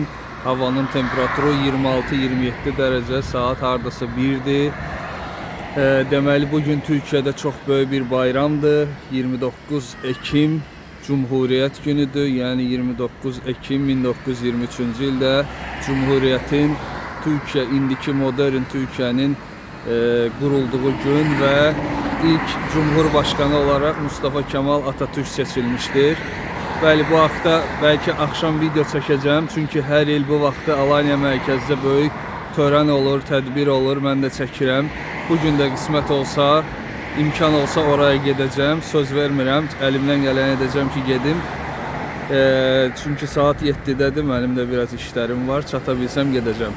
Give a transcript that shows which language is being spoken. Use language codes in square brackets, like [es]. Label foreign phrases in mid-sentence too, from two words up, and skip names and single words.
[az] Havanın temperaturu 26-27 dərəcə, saat hardasa 1-dir. Deməli, bugün Türkiyədə çox böyük bir bayramdır. 29 Ekim Cumhuriyyət günüdür. Yəni 29 Ekim 1923-cü ildə Cumhuriyyətin Türkiye, indiki modern [tr] Türkiye'nin kurulduğu gün ve ilk Cumhurbaşkanı olarak Mustafa Kemal Atatürk seçilmiştir. [az] Bəli, bu haqda [tr] belki akşam [az] video çəkəcəm, çünkü her il bu vaxtda Alanya mərkəzdə böyük törən olur, tədbir olur, mən də çəkirəm. Bugün də qismət olsa, imkan olsa oraya gedəcəm, söz vermirəm, əlimdən gələn edəcəm ki gedim. Çünkü saat 7'dədir, mənim də biraz işlərim var, çata bilsəm gedəcəm.